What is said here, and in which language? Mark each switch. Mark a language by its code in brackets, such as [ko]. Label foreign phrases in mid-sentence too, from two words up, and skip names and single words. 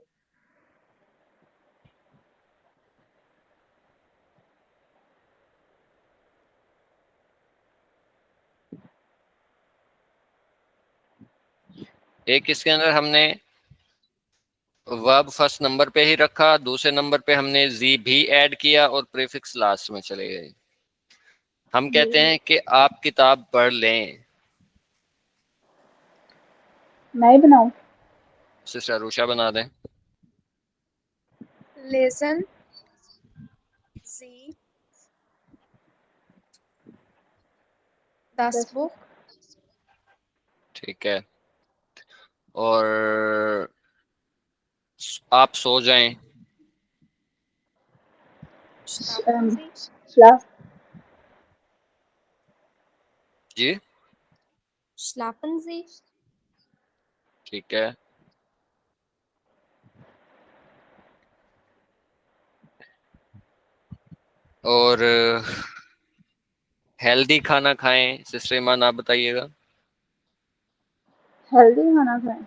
[hi] एक इसके अंदर हमने [en] verb first number [hi] पे ही रखा, दूसरे नंबर पे हमने जी भी ऐड किया और प्रीफिक्स लास्ट में चले गए। हम जी कहते हैं कि आप किताब पढ़ लें। मैं ही बनाऊं। सिस्टर रूषा बना दें। [en] Listen, see the दस book, [hi] ठीक है। और आप सो जाएं। [de] schlafen Sie, श्लाफ। [hi] जी, [de] schlafen Sie, [hi] ठीक है। और हेल्दी खाना खाएं, सिस्टर ईमान आप बताइएगा। हेल्दी खाना खाएं।